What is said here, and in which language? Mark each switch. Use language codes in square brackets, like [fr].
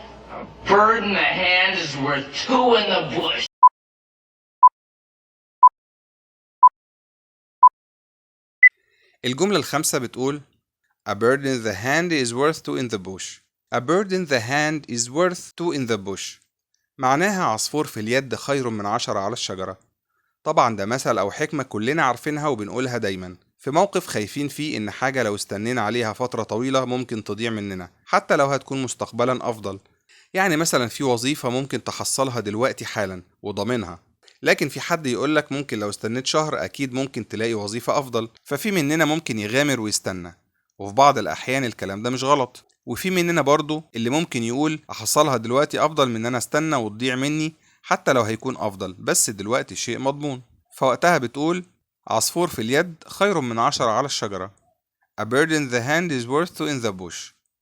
[en] A bird in the hand is worth two in the bush. [ar] الجملة الخامسة بتقول [en] A bird in the hand is worth two in the bush. A bird in the hand is worth two in the bush. [ar] معناها عصفور في اليد خير من 10 على الشجرة. طبعا ده مثل أو حكمة كلنا عارفينها وبنقولها دايما في موقف خايفين فيه إن حاجة لو استنينا عليها فترة طويلة ممكن تضيع مننا حتى لو هتكون مستقبلا أفضل. يعني مثلا في وظيفة ممكن تحصلها دلوقتي حالا وضامنها، لكن في حد يقولك ممكن لو استنيت شهر أكيد ممكن تلاقي وظيفة أفضل، ففي مننا ممكن يغامر ويستنى، وفي بعض الأحيان الكلام ده مش غلط. وفي مننا برضو اللي ممكن يقول أحصلها دلوقتي أفضل من أنا استنى وتضيع مني حتى لو هيكون أفضل، بس دلوقتي شيء مضمون. فوقتها بتقول عصفور في اليد خير من 10 على الشجرة. [en] A bird in the hand is worth two in the bush.